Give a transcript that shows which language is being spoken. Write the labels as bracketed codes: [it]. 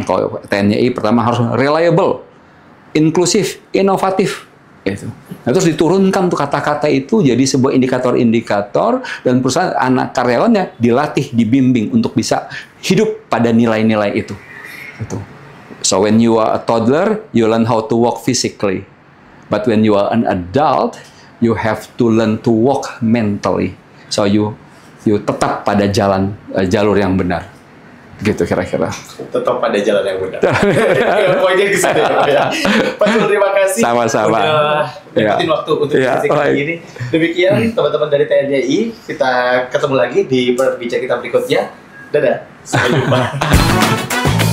[id] Kalau TNI pertama harus reliable, inklusif, inovatif. Gitu. Nah, terus diturunkan tuh kata-kata itu jadi sebuah indikator-indikator, dan perusahaan anak karyawannya dilatih, dibimbing untuk bisa hidup pada nilai-nilai itu. Gitu. [en] So when you are a toddler, you learn how to walk physically. But when you are an adult, you have to learn to walk mentally. So you [id] tetap pada jalur yang benar. Gitu kira-kira. Tetap pada jalan yang benar. Poinnya ke situ ya. Pak Zul, terima kasih. Sama-sama. Udah dapetin waktu untuk diskusi kali ini. Demikian teman-teman dari TNI, kita ketemu lagi di perbincangan kita berikutnya. Dadah. Sampai jumpa.